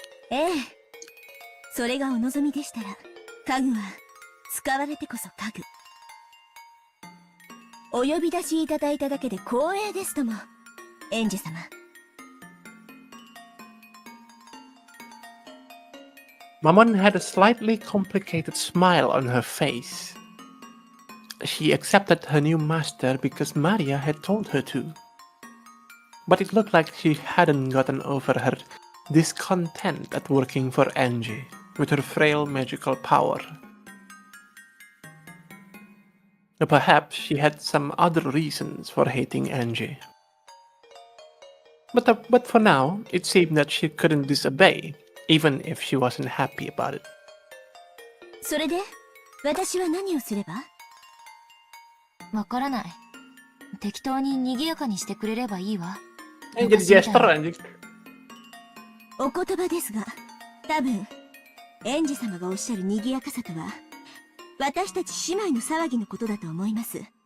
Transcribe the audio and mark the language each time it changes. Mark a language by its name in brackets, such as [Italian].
[Japanese] ええ。それがお望みでしたら、家具は、使われてこそ家具。お呼び出しいただいただけで光栄ですとも、エンジ様。 [English] Mamon had a slightly complicated smile on her face. she accepted her new master because Maria had told her to. But it looked like she hadn't gotten over her discontent at working for Angie with her frail magical power. Perhaps she had some other reasons for hating Angie. But for now, it seemed that she couldn't disobey, even if she wasn't happy about it. [Japanese] それで、私は何をすれば？わからない。適当に賑やかにしてくれればいいわ。 [Indonesian] Jadi jester anjing. [Japanese] お言葉ですが、多分、エンジ様がおっしゃる賑やかさとは、私たち姉妹の騒ぎのことだと思います。